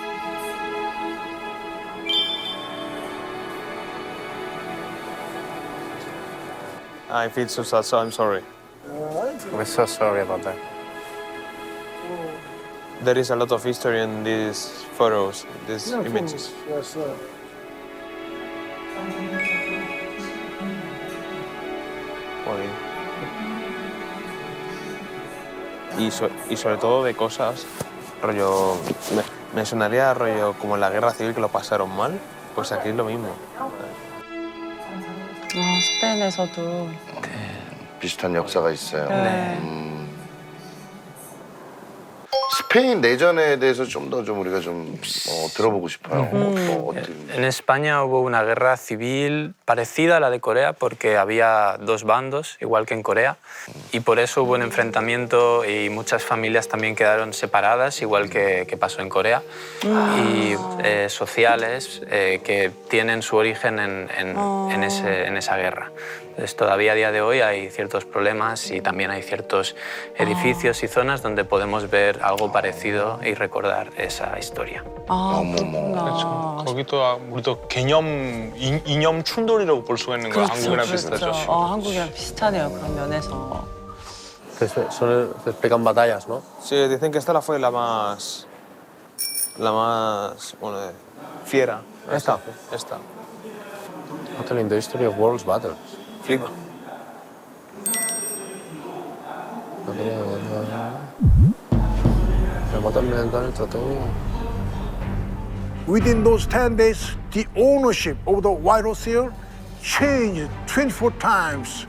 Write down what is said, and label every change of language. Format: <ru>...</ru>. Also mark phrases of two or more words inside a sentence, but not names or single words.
<en>I feel so sad, so I'm sorry. We're so sorry about that. There is a lot of history in these photos, these Yeah, images. Yes, foggy.</en> <es>Y sobre todo de cosas, rollo, me sonaría rollo como en la guerra civil que lo pasaron mal, pues aquí es lo mismo.</es> <ko>스페인에서도. 비슷한 역사가 있어요. 네. 스페인 내전에 대해서 좀 더 우리가 좀 들어보고 싶어요.</ko> <es>En España hubo una guerra civil parecida a la de Corea porque había dos bandos, igual que en Corea, y por eso hubo un enfrentamiento y muchas familias también quedaron separadas, igual que pasó en Corea, y sociales que tienen su origen en esa guerra. Entonces, todavía a día de hoy hay ciertos problemas y también hay ciertos edificios y zonas donde podemos ver algo parecido y recordar esa historia.</es> <ko>그렇구나. 거기도 우리도 이념 충돌이라고 볼 수가 있는 거야. 한국이랑 비슷하죠. 한국이랑 비슷하네요, 그런 면에서.</ko> <es>Se pegan batallas, ¿no? Sí, dicen que esta fue la más bueno, fiera. Esta.</es> <en>Not telling the history of world's battles.</en> <es>Flipa.</es> <en>Within those 10 days, the ownership of the White House here changed 24 times.</en>